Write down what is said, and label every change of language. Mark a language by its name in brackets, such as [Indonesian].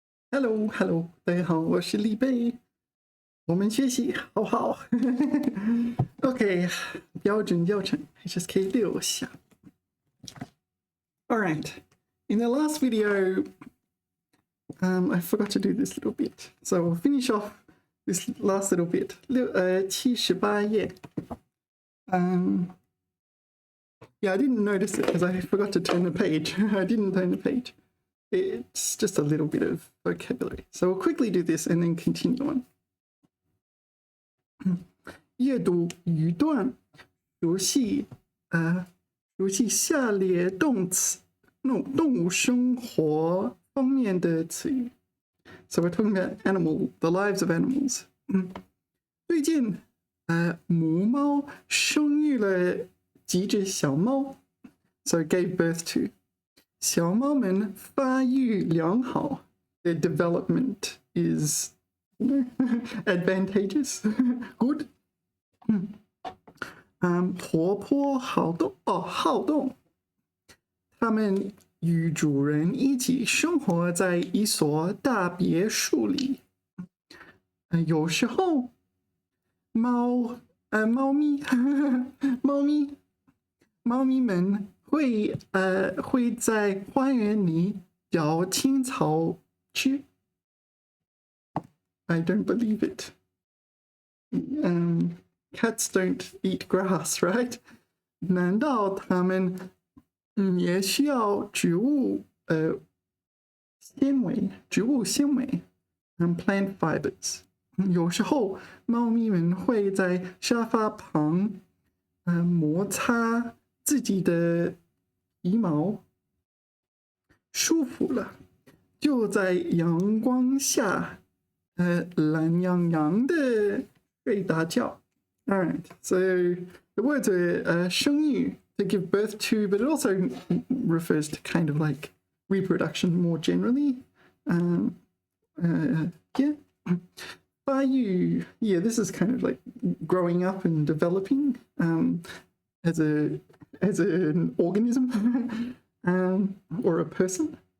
[Chinese] Hello, Hello， 大家好，我是李贝，我们学习好不好？OK， 标准教程 HSK6下。 [English] All right, in the last video, I forgot to do this little bit, so we'll finish off this last little bit. [Chinese] 78页。 [English] Yeah, I didn't notice it because I forgot to turn the page. I didn't turn the page. It's just a little bit of vocabulary. So we'll quickly do this and then continue on. [Chinese] 阅读语段，熟悉下列动物生活方面的词语。 [English] So we're talking about the lives of animals. [Chinese] 最近母猫生育了几只小猫 ， [English] so gave birth to. [Chinese] 小猫们发育良好 ， [English] their development is advantageous, good. [Chinese] 活泼好动，它们与主人一起生活在一所大别墅里。有时候，猫咪们会在花园里找青草吃。 [English] I don't believe it. Cats don't eat grass, right? [Chinese] 难道它们也需要植物纤维 [English] plant fibers. [Chinese] 有时候猫咪们会在沙发旁摩擦自己的皮毛，舒服了，就在阳光下懒洋洋的睡大觉。 [English] All right, so the words are 生育 to give birth to, but it also refers to kind of like reproduction more generally. Yeah. 发育 yeah, this is kind of like growing up and developing as an organism or a person.